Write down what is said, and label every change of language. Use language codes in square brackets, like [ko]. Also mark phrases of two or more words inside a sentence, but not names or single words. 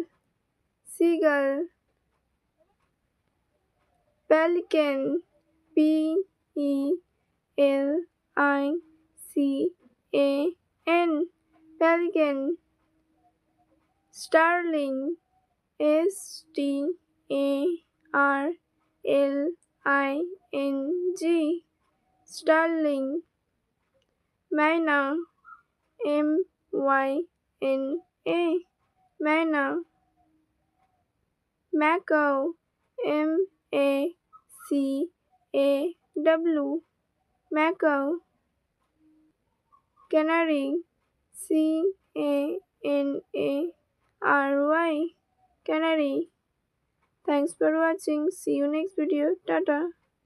[en] Seagull. Pelican, P E L I C A N. Pelican. Starling, S T A R L I N G. Starling. Myna, M Y N A. Myna. Macaw, M A C A W. Macaw. Canary, C A N A R Y. Canary. Thanks for watching. See you next video. Tata.